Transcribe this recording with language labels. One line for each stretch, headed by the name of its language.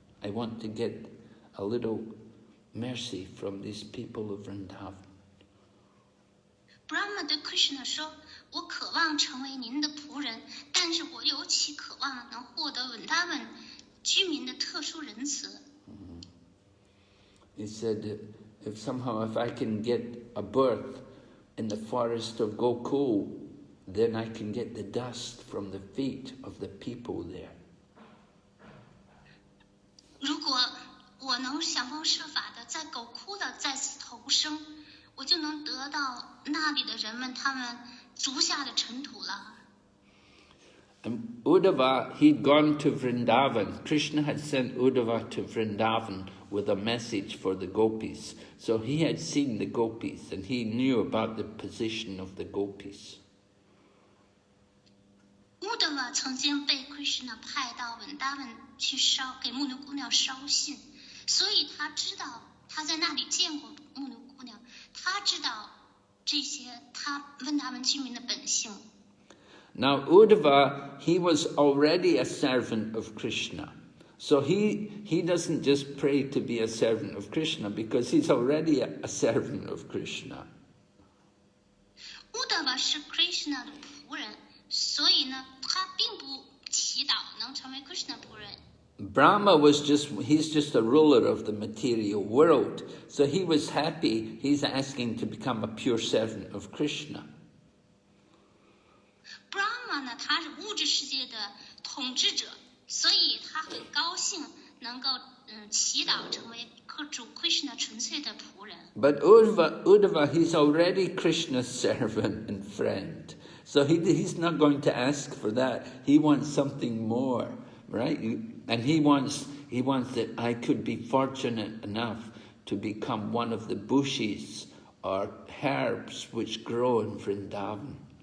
English: I want to get a little mercy from these people of Vrindavan.
Chinese: Brahma 对 Krishna 说：“我渴望成为您的仆人，但是我尤其渴望能获得文达文居民的特殊仁慈。”
English: He said, if I can get a birth in the forest of Gokula, then I can get the dust from the feet of the people there.
Chinese: 如果我能想方设法的在狗窟的再次投生，我就能得到那里的人们他们足下的尘土了。
English: And Uddhava, he'd gone to Vrindavan. Krishna had sent Uddhava to Vrindavan with a message for the gopis. So he had seen the gopis and he knew about the position of the gopis.
Chinese: 乌德瓦曾经被 Krishna 派到文达文去给牧牛姑娘捎信，所以他知道他在那里见过牧牛姑娘，他知道这些他文达文居民的本性。
English: Now Uddhava, he was already a servant of Krishna. So he doesn't just pray to be a servant of Krishna because he's already a servant of Krishna.
Chinese: 乌德瓦是 Krishna 的仆人，所以呢，他并不祈祷能成为 Krishna 仆人。
English: Brahma he's just a ruler of the material world. So he was happy, he's asking to become a pure servant of Krishna.
Chinese: Brahma 呢，他是物质世界的统治者，所以他很高兴能够祈祷成为主 Krishna 纯粹的仆人。
English: But Uddhava, he's already Krishna's servant and friend. So he's not going to ask for that. He wants something more, right? And he wants that I could be fortunate enough to become one of the bushes or herbs which grow in Vrindavan.